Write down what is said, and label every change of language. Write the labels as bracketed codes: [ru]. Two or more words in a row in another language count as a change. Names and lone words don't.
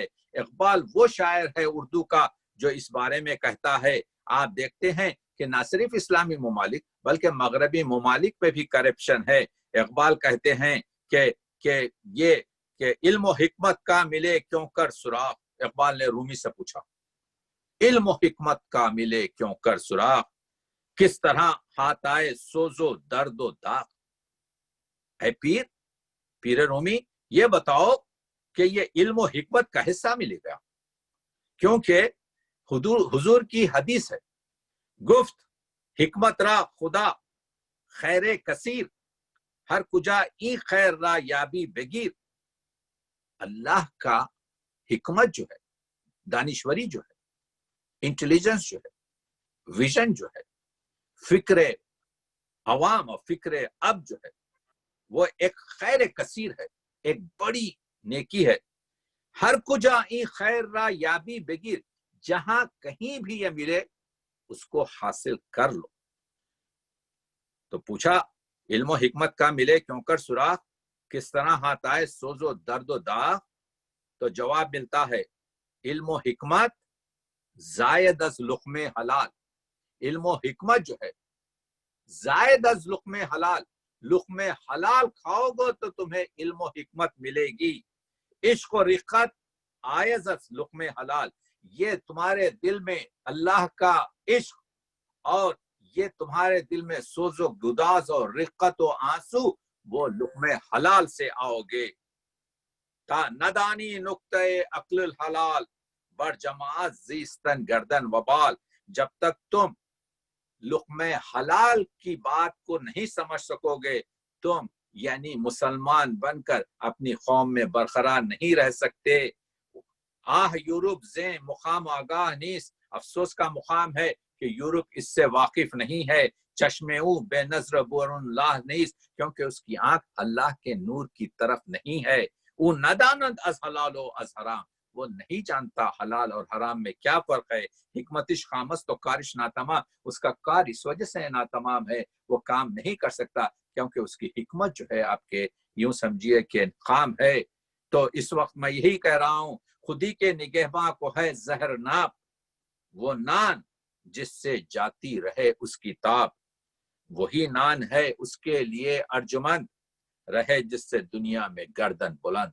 [ur] اقبال وہ شاعر ہے اردو کا جو اس بارے میں کہتا ہے، آپ دیکھتے ہیں کہ نہ صرف اسلامی ممالک بلکہ مغربی ممالک پہ بھی کرپشن ہے۔ اقبال کہتے ہیں کہ یہ کہ علم و حکمت کا ملے کیوں کر سراغ، اقبال نے رومی سے پوچھا علم و حکمت کا ملے کیوں کر سراغ، کس طرح ہاتھ آئے سوز و درد و داغ۔ اے پیر رومی، یہ بتاؤ کہ یہ علم و حکمت کا حصہ ملے گا، کیونکہ حضور کی حدیث ہے، [fa] گفت حکمت را خدا خیر کثیر، ہر کجا ای خیر را یابی بگیر۔ [ur] اللہ کا حکمت جو ہے، دانشوری جو ہے، انٹیلیجنس جو ہے، ویژن جو ہے، فکر عوام اور فکر اب جو ہے، وہ ایک خیر کثیر ہے، ایک بڑی نیکی ہے۔ [fa] ہر کجا ای خیر را یابی بگیر، [ur] جہاں کہیں بھی یہ ملے اس کو حاصل کر لو۔ تو پوچھا علم و حکمت کا ملے کیوں کر سراغ، کس طرح ہاتھ آئے سوز و درد و داغ۔ تو جواب ملتا ہے [fa] علم و حکمت زائد از لقمہ حلال، [ur] علم و حکمت جو ہے [fa] زائد از لقم حلال، [ur] لقم حلال کھاؤ گے تو تمہیں علم و حکمت ملے گی. [fa] عشق و رقت آیز از لقم حلال، [ur] یہ تمہارے دل میں اللہ کا عشق اور یہ تمہارے دل میں سوز و گداز اور رقت و آنسو، وہ لقم حلال سے آؤ گے. [fa] تا ندانی نقطۂ عقل الحلال بر جماعت زیستن گردن وبال، [ur] جب تک تم لقم حلال کی بات کو نہیں سمجھ سکو گے تم یعنی مسلمان بن کر اپنی قوم میں برقرار نہیں رہ سکتے. [fa] آہ یورپ زیں مقام آگاہ نیست، [ur] افسوس کا مقام ہے کہ یورپ اس سے واقف نہیں ہے. [fa] چشم او بے نظر برون اللہ نیست، [ur] کیونکہ اس کی آنکھ اللہ کے نور کی طرف نہیں ہے. [fa] او ندانند از حلال و از حرام، [ur] وہ نہیں جانتا حلال اور حرام میں کیا فرق ہے. [fa] حکمتش خامس تو کارش ناتمام، [ur] اس کا کار اس وجہ سے ناتمام ہے، وہ کام نہیں کر سکتا کیونکہ اس کی حکمت جو ہے آپ کے یوں سمجھیے کہ خام ہے. تو اس وقت میں یہی کہہ رہا ہوں، خودی کے نگہباں کو ہے زہر ناب، وہ نان جس سے جاتی رہے اس کی تاب، وہی نان ہے اس کے لیے ارجمند، رہے جس سے دنیا میں گردن بلند.